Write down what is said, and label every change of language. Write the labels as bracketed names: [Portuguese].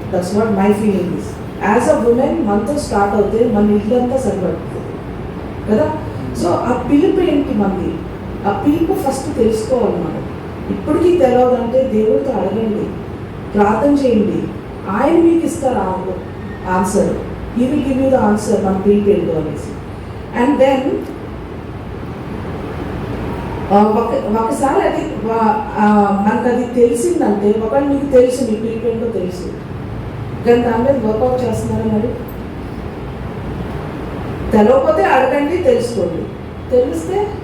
[English] That's what my feeling is. As a woman [Telugu] మనతో start అవుతే మన ఇల్లంతా సరిపడుతుంది కదా. సో ఆ పిలుపు ఏంటి మనది? ఆ పిలుపు ఫస్ట్ తెలుసుకోవాలి మనం. ఇప్పటికీ తెలియదంటే దేవుడితో అడగండి, ప్రార్థన చేయండి, ఆయన మీకు ఇస్తారు answer. [English] He will give you the answer [Telugu] మన పిలుపు ఏంటో అనేసి. అండ్ దెన్ ఒకసారి అది మనకు అది తెలిసిందంటే, ఒకవేళ మీకు తెలుసు మీ పిలుపు ఏంటో తెలుసు, కానీ దాని మీద వర్కౌట్ చేస్తున్నారా? మరి తెలియకపోతే అడగండి, తెలుసుకోండి. తెలిస్తే